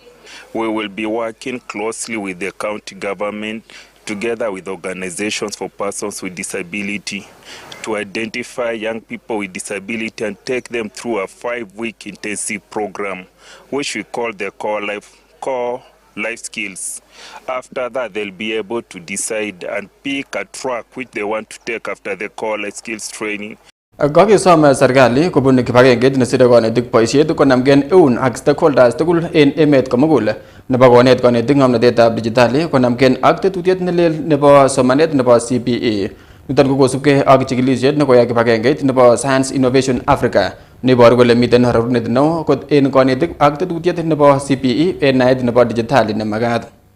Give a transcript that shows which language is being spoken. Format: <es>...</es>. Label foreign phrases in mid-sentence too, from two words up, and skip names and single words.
<en>We will be working closely with the county government together with organizations for persons with disability to identify young people with disability and take them through a 5-week intensive program, which we call the core life skills. After that, they'll be able to decide and pick a track which they want to take after the core life skills training.</en> <kln>Kakisom serikali kobun kibagengeit nesire konetik boisiet konamgen eun ak stakeholders tugul en emet komugul nebo konet konetik ng'omnotetab digitali konamgen ak tetutiet nelel nebo somanet nebo CPE. Niton ko kosubkei ak chikilisiet nekoyai kibagengeit nebo Science Innovation Africa neiboru kole miten rarunet neo kot en konetik ak tetutiet nebo CPE en naet nebo digitali nemagat.</kln>